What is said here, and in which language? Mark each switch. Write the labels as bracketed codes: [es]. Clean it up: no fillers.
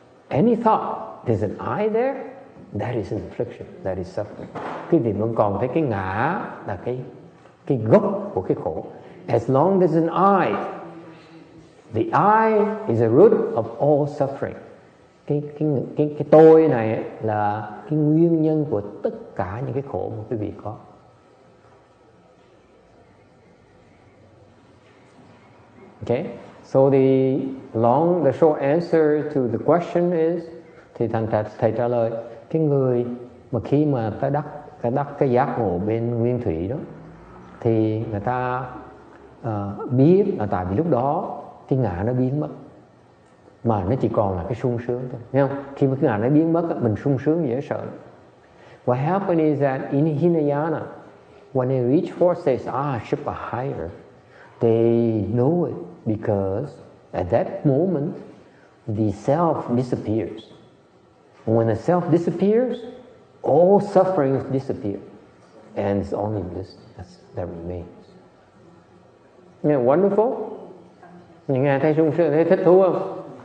[en] Any thought, there's an I there, that is an affliction, that is suffering. [vi] Quý vị vẫn còn thấy cái ngã là cái gốc của cái khổ. [en] As long as there's an I, the I is a root of all suffering. [vi] Cái tôi này là cái nguyên nhân của tất cả những cái khổ mà quý vị có. [en] Okay, so the short answer to the question is, [vi] thì thầy trả lời, cái người mà khi mà ta đắc cái giác ngộ bên nguyên thủy đó, thì người ta biết là tại vì lúc đó cái ngã nó biến mất, mà nó chỉ còn là cái sung sướng thôi, thấy không? Khi mà cái ngã nó biến mất, mình sung sướng dễ sợ. [en] What happened is that in Hinayana, when they reach fourth stage, Shiva higher, they know it because at that moment the self disappears. And when the self disappears, all sufferings disappear, and it's only bliss that remains. Yeah, wonderful. [vi] You nghe thấy sung sướng, thấy thích thú không?